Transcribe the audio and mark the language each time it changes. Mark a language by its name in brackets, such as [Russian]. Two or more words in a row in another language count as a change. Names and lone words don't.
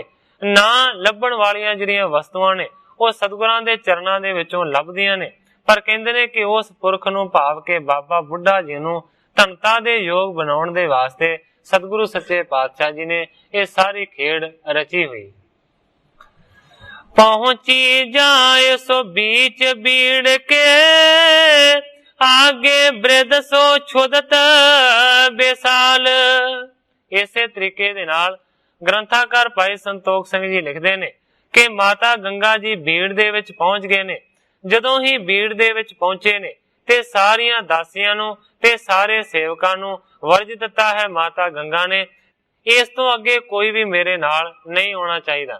[Punjabi] ਨਾ ਲੱਭਣ ਵਾਲੀਆਂ ਜਿਹੜੀਆਂ ਵਸਤੂਆਂ ਨੇ ਉਹ ਸਤਿਗੁਰਾਂ ਦੇ ਚਰਨਾਂ ਦੇ ਵਿੱਚੋਂ ਲੱਭਦੀਆਂ ਨੇ, ਪਰ ਕਹਿੰਦੇ ਨੇ ਕਿ ਉਸ ਪੁਰਖ ਨੂੰ ਭਾਵ ਕੇ ਬਾਬਾ ਬੁੱਢਾ ਜੀ ਨੂੰ ਧਨਤਾ ਦੇ ਯੋਗ ਬਣਾਉਣ ਦੇ ਵਾਸਤੇ ਸਤਿਗੁਰੂ ਸੱਚੇ ਪਾਤਸ਼ਾਹ ਜੀ ਨੇ ਇਹ ਸਾਰੀ ਖੇਡ ਰਚੀ ਹੋਈ। [Braj] पहुंची जाए सो बीच बीड़ के, आगे बृद सो छुदत बेसाल। [Punjabi] ਇਸੇ ਤਰੀਕੇ ਦੇ ਨਾਲ ਗ੍ਰੰਥਾਕਾਰ ਭਾਈ ਸੰਤੋਖ ਸਿੰਘ ਜੀ ਲਿਖਦੇ ਨੇ ਕਿ ਮਾਤਾ ਗੰਗਾ ਜੀ ਬੀੜ ਦੇ ਵਿੱਚ ਪਹੁੰਚ ਗਏ ਨੇ। ਜਦੋਂ ਹੀ ਬੀੜ ਦੇ ਵਿੱਚ ਪਹੁੰਚੇ ਨੇ ਤੇ ਸਾਰੀਆਂ ਦਾਸੀਆਂ ਨੂੰ ਤੇ ਸਾਰੇ ਸੇਵਕਾਂ ਨੂੰ ਵਰਜ ਦਿੱਤਾ ਹੈ ਮਾਤਾ ਗੰਗਾ ਨੇ, ਇਸ ਤੋਂ ਅੱਗੇ ਕੋਈ ਵੀ ਮੇਰੇ ਨਾਲ ਨਹੀਂ ਆਉਣਾ ਚਾਹੀਦਾ।